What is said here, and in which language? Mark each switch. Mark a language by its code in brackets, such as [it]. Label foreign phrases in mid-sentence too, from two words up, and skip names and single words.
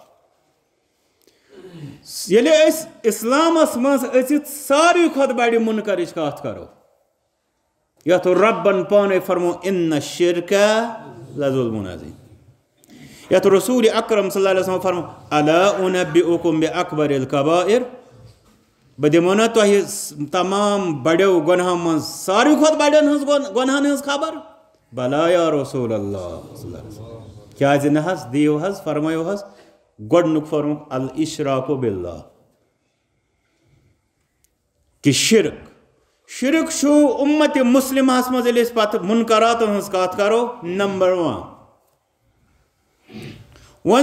[ks] ییٚلہِ أسۍ اسلامس منٛز أژِتھ ساروی کھۄتہٕ بڑِ مُنکرٕچ کتھ کرو یتھ رۄبن پانے فرمو اِنَّ [ar] الشِرکَ لَظُلْمٌ عَظِیٖم [ks] یتھ رسول اکرم [ar] صلی اللہ علیہ وسلم [ks] فرمو [ar] الا اُنبِئُکُم بِأَکْبَرِ الْکَبائِر [ks] بہٕ دِمو نا تۄہہِ تمام بڑیو گۄنہو منٛز ساروی کھۄتہٕ بڑٮ۪ن ہٕنٛز گۄنہن ہٕنٛز خبر [ar] بلا یا رسول اللہ صلی اللہ علیہ وسلم [ks] کیٛازِ نہ حظ دِیِو حظ فرمٲیِو حظ گۄڈنیُک فرموکھ [ar] الاشراکُ باللہ [ks] کہ شرک چھُ اُمتِ مُسلمہس منٛز ییٚلہِ أسۍ پتہٕ مُنکراتن ہٕنٛز کتھ کرو نمبر 1 وۄنۍ